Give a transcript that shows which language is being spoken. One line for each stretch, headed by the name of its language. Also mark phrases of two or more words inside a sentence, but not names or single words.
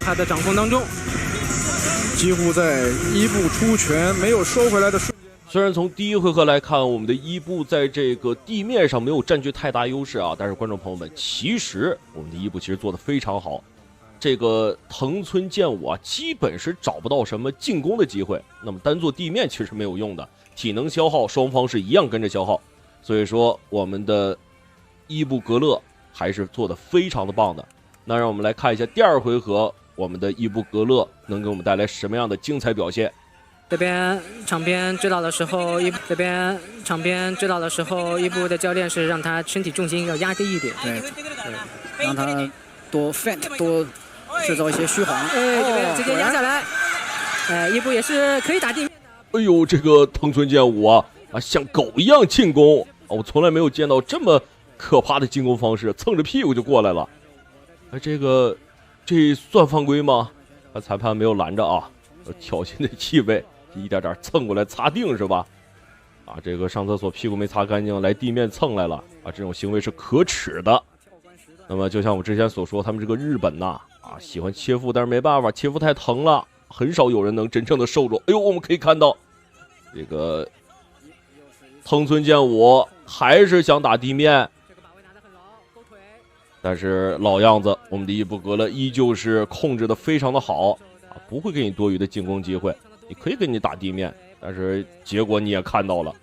Chinese: 他的掌控當中，幾乎在伊布出拳沒有收回來的瞬間。雖然從第一回合來看，我們的伊布在這個地面上沒有佔據太大優勢啊，但是觀眾朋友們，其實我們的伊布其實做得非常好。這個藤村健吾啊，基本是找不到什麼進攻的機會。那麼單做地面其實沒有用的，體能消耗雙方是一樣跟着消耗。所以說我們的伊布格勒還是做得非常的棒的。那讓我們來看一下第二回合，我們的伊布格勒能給我們帶來什麼樣的精彩表現。這邊場邊指導的時候，伊布的教練是讓他身體重心要壓低一點，對，讓他多 feint 多製造一些虛晃。這邊直接壓下來，伊布也是可以打地面的。哎呦，這個藤村健吾啊，像狗一樣進攻，我從來沒有見到這麼可怕的進攻方式，蹭着屁股就過來了。這算犯規嗎？裁判沒有攔着啊，挑釁的氣味一點點蹭過來擦腚是吧？這個上廁所屁股沒擦乾淨來地面蹭來了這種行為是可恥的。那麼就像我之前所說，他們這個日本吶喜歡切腹，但是沒辦法，切腹太疼了，很少有人能真正的受住。哎呦，我們可以看到這個藤村健吾還是想打地面，但是老樣子，我們的伊布格勒依舊是控制的非常的好不會給你多餘的進攻機會，你可以給你打地面，但是結果你也看到了，